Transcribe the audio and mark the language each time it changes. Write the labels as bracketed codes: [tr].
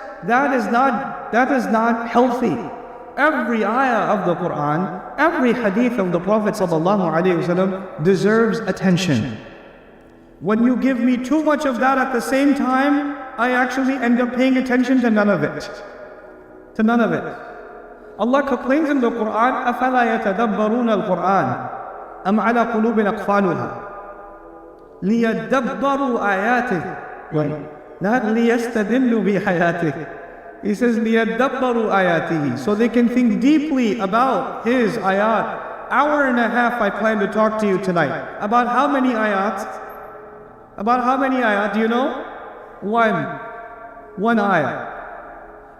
[en] That is not healthy. Every ayah of the Quran, every hadith of the Prophet ﷺ deserves attention. When you give me too much of that at the same time, I actually end up paying attention to none of it. To none of it. Allah complains in the Quran, [ar] أَفَلَا يَتَدَبَّرُونَ الْقُرْآنَ أَمْ عَلَى قُلُوبٍ أَقْفَالُهَا لِيَدَّبَّرُوا آيَاتِهِ [en] not [ar] لِيَسْتَدِلُّوا بِحَيَاتِهِ. [en] He says, [ar] لِيَدَّبَّرُوا آيَاتِهِ, [en] so they can think deeply about His ayat. Hour and a half I plan to talk to you tonight. About how many ayat? About how many ayat, do you know? One ayah.